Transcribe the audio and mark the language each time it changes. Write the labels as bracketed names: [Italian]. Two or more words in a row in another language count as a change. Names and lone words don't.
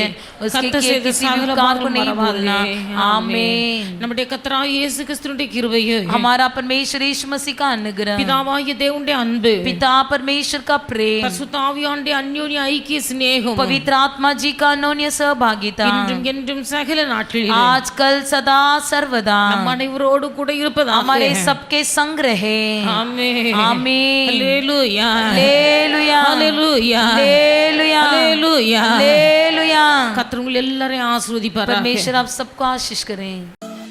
[Hindi] उसके किए किसी भी उपकार को नहीं भूलना. आमीन. [Tamil] நம்முடைய கர்த்தராகிய இயேசு கிறிஸ்துவினுடைய கிருபையும் [Hindi] हमारा परमेश्वर यीशु मसीह का अनुग्रह, [Tamil] பிதாவாகிய தேவனுடைய அன்பு, [Hindi] पिता परमेश्वर का प्रेम, [Tamil] பரிசுத்த ஆவியானவருடைய அந்யோன்ய ஐக்கிய சிநேகம் [Hindi] पवित्र आत्मा जी का अनोन्य सहभागिता [Tamil] இன்றும் என்றும் சகல நாட்களிலும் [Hindi] आजकल सदा सर्वदा [Tamil] நம் அனைவரோடு கூட இருப்பதாக. [Hindi] हमारे सबके संग रहे. [Tamil] ஆமென். [Hindi] आमीन. [Tamil] அல்லேலூயா. [Hindi] हालेलुया. [Tamil] அல்லேலூயா. [Hindi] हालेलुया. [Tamil] அல்லேலூயா. [Hindi] हालेलुया. [Tamil] கர்த்தர் உங்களை எல்லாரையும் ஆசீர்வதிப்பாராக. [Hindi] परमेश्वर आप सबको आशीष करें.